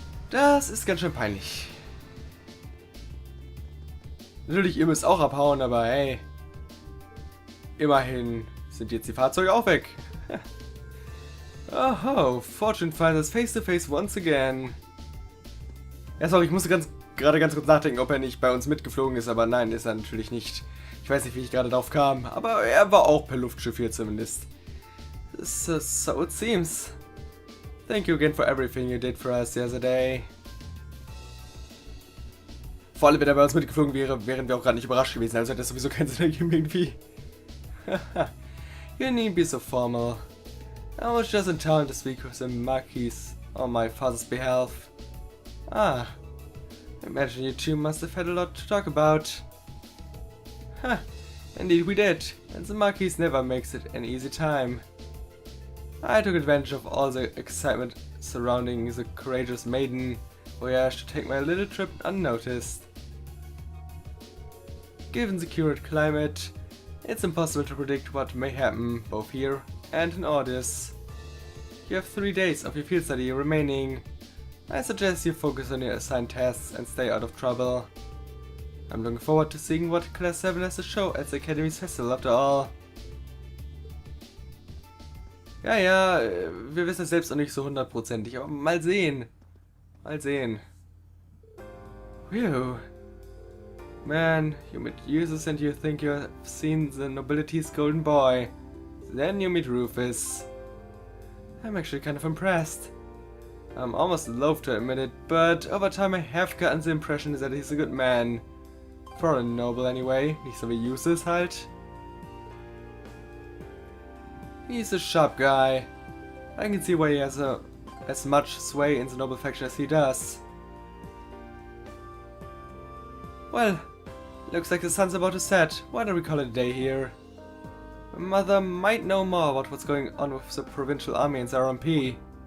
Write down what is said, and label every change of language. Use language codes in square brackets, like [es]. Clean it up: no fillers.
[de] Das ist ganz schön peinlich. Natürlich, ihr müsst auch abhauen, aber hey. Immerhin sind jetzt die Fahrzeuge auch weg. [en] Oh, Fortune finds us face to face once again. [de] Ja, sorry, ich musste gerade ganz kurz nachdenken, ob er nicht bei uns mitgeflogen ist, aber nein, ist er natürlich nicht. Ich weiß nicht, wie ich gerade drauf kam, aber er war auch per Luftschiff hier zumindest. [en] So it seems. Thank you again for everything you did for us the other day. [de] Vor allem, wenn er bei uns mitgeflogen wäre, wären wir auch gerade nicht überrascht gewesen, also hätte das sowieso keinen Sinn ergeben irgendwie. [en] You needn't be so formal. I was just in town to speak with the Marquis on my father's behalf. Ah, I imagine you two must have had a lot to talk about. Huh, indeed we did, and the Marquis never makes it an easy time. I took advantage of all the excitement surrounding the courageous maiden voyage to take my little trip unnoticed. Given the current climate, it's impossible to predict what may happen both here and in Ordis. You have 3 days of your field study remaining. I suggest you focus on your assigned tasks and stay out of trouble. I'm looking forward to seeing what Class 7 has to show at the Academy's festival after all. [de] Ja, wir wissen es selbst noch nicht so hundertprozentig, aber mal sehen. Mal sehen. Phew. [en] Man, you meet users and you think you have seen the nobility's golden boy. Then you meet Rufus. I'm actually kind of impressed. I'm almost loath to admit it, but over time I have gotten the impression that he's a good man. For a noble anyway, [de] nicht so wie Useless halt. [en] He's a sharp guy. I can see why he has as much sway in the noble faction as he does. Well, looks like the sun's about to set. Why don't we call it a day here? My mother might know more about what's going on with the provincial army and the RMP.